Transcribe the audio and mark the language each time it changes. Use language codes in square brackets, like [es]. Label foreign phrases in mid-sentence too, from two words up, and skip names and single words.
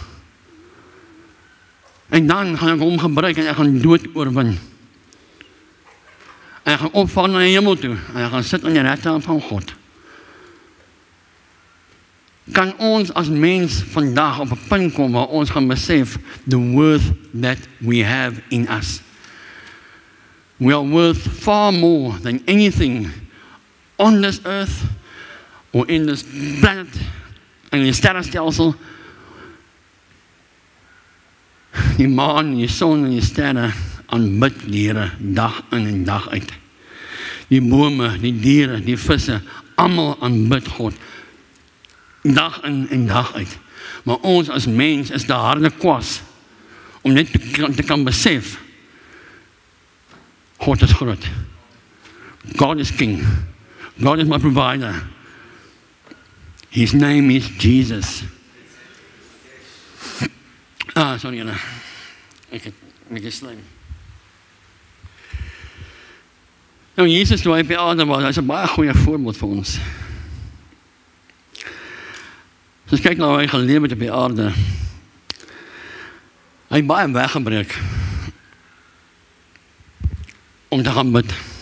[af] En dan gaan ek hom gebruik en ek gaan dood oorwin. En ek gaan opvaar na die hemel toe en ek gaan sit aan die regterhand van God. Kan ons as mens vandag op 'n punt kom waar ons gaan besef [en] the worth that we have in us. We are worth far more than anything on this earth or in this planet [af] en die sterrenstelsel. Die maan, die son en die sterre aanbid die Here dag in en dag uit. Die bome, die diere, die visse, almal aanbid God dag in en dag uit. Maar ons as mens is die harde kwas om net te kan besef God is groot. [en] God is king. God is my provider. His name is Jesus. Sorry, Anna. [af] Ek het met die slijm. Nou, Jesus, toe hy op die aarde was, hy is 'n baie goeie voorbeeld vir ons. Dus kyk nou hoe hy geleef het op die aarde. Hy het baie weggebreek om te gaan bid.